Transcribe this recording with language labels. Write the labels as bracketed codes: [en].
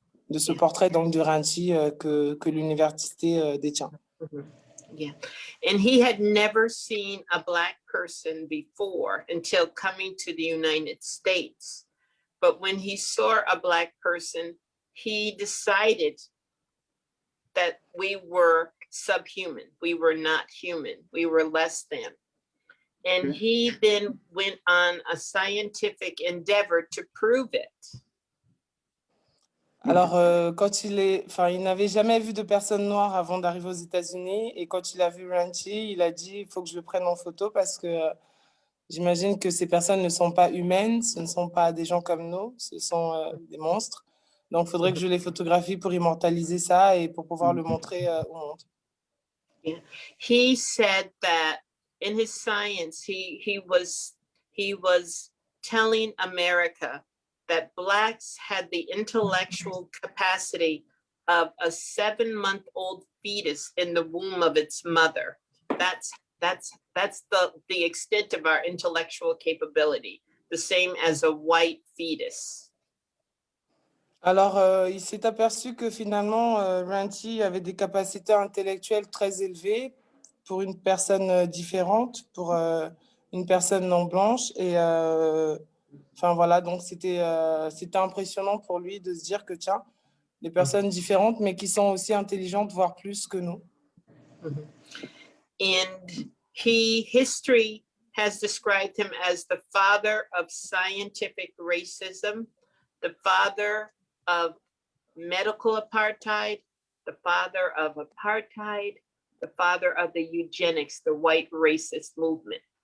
[fr] De ce portrait donc de Renty que l'université détient. [en] Yeah. And he had never seen a Black person before until coming to the United States. But when he saw a Black person, he decided that we were subhuman. We were not human. We were less than. And he then went on a scientific endeavor to prove it. [fr] Alors, il n'avait jamais vu de personne noire avant d'arriver aux États-Unis, et quand il a vu Renty, il a dit il faut que je le prenne en photo parce que j'imagine que ces personnes ne sont pas humaines, ce ne sont pas des gens comme nous, ce sont des monstres. Donc, il faudrait que je les photographie pour immortaliser ça et pour pouvoir le montrer au monde. [en] Yeah. He said that in his science, he was telling America that Blacks had the intellectual capacity of a 7-month-old fetus in the womb of its mother. That's the extent of our intellectual capability, the same as a white fetus. [fr] Alors, il s'est aperçu que finalement, Renty avait des capacités intellectuelles très élevées pour une personne différente, pour une personne non blanche. Et enfin voilà, donc c'était impressionnant pour lui de se dire que tiens, des personnes différentes, mais qui sont aussi intelligentes, voire plus que nous. [en] And history has described him as the father of scientific racism, the father of medical apartheid, the father of apartheid, the father of the eugenics, the white racist movement.